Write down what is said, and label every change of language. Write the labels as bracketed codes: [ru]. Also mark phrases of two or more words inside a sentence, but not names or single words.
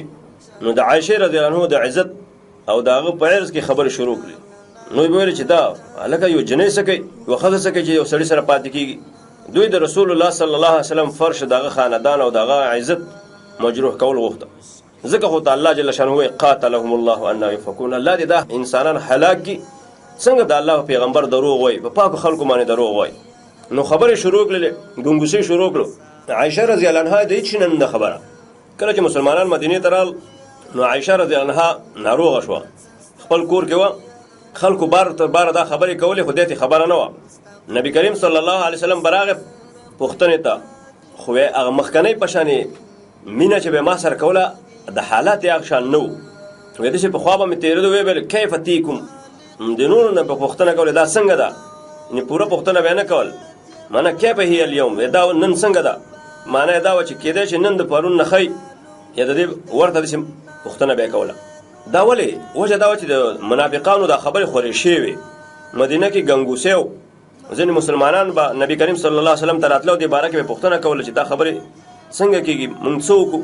[ps] نو د عایشې [ar] رضی الله عنها [ps] د عزت او د هغه په عرض کې خبرې شروع کړي. نو یې ویل چې دا هلکه یو جنۍ څه کوي، یوه ښځه څه کوي چې یو سړي سره پاتې کېږي. دوی د رسول الله [ar] صلی الله علیه وسلم [ps] فرش د هغه خاندان او د هغه عزت مجروح کول غوښته. ځکه خو ته الله جل شانه وایي [ar] قاتلهم الله انا یفکون، [ps] الله دې دا انسانان هلاک کړي څنګه د الله پیغمبر دروغ وایي، په پاکو خلکو باندې دروغ وایي. نو خبرې شروع کړلې، ګنګوسې شروع کړو. عایشه [ar] رضی الله عنها [ps] د هېڅ شي نه خبره. کله چې مسلمانان مدینې ته رال، نو عایشه [ar] رضی الله عنها [ps] ناروغه شوه، خپل کور کې وه، خلکو بار تر باره دا خبرې کولې خو دې ته خبره نه وه. نبی کریم [ar] صلی الله علیه وسلم [ps] براغه پوښتنې ته، خو هغه مخکنۍ په شانې مینه چې به ما سره کوله د حالات یې هغه شان نه و. وایي داسې پخوا به مې تېرېدو، ویې ویل [ar] کیف تیکم، [ps] د نورو نه به پوښتنه کولې دا څنګه ده، یعنې پوره پوښتنه به یې نه کول. [ar] معنی کیف هي اليوم، [ps] دا نن څنګه ده، معنی یې دا وه چې کېدای شي نن د پرون نه ښی یا د دې ورته داسې پوښتنه به یې کوله. دا ولې وجه دا وه چې د منافقانو دا خبرې خورې شوې وې، مدینه کې ګنګوسې و. ځینې مسلمانان به نبی کریم [ar] صلی الله علیه وسلم [ps] ته راتله او دې باره کې به پوښتنه کوله چې دا خبرې څنګه کېږي، موږ څه وکړو.